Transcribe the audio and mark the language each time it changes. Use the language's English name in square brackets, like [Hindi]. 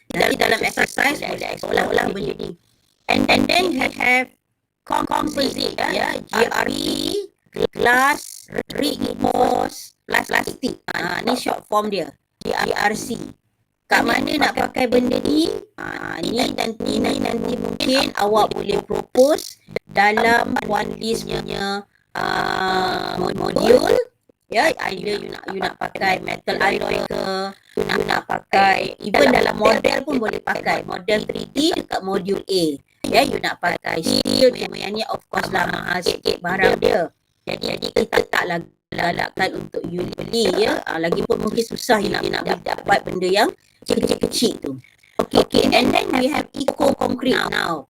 [Malay] Nanti dalam exercise boleh explore benda ni. [English] And then we have composite ya, GRE, glass, reinforced, plastic. [Malay] Ni short form dia, GRC. Kat mana nak pakai benda ni? Ini nanti mungkin awak boleh propose dalam one list punya modul. Ya, [English] either you [Malay] nak pakai metal alloy ke, you nak pakai even dalam model pun boleh pakai model 3D dekat modul A. Ya, you nak pakai steel, cuma yang ni [English] of course [Malay] lah mahal sikit barang dia. Jadi kita taklah galakkan untuk you beli ya. Lagipun mungkin susah you nak dapat benda yang kecil-kecil tu. [English] Okay, and then we have eco concrete now.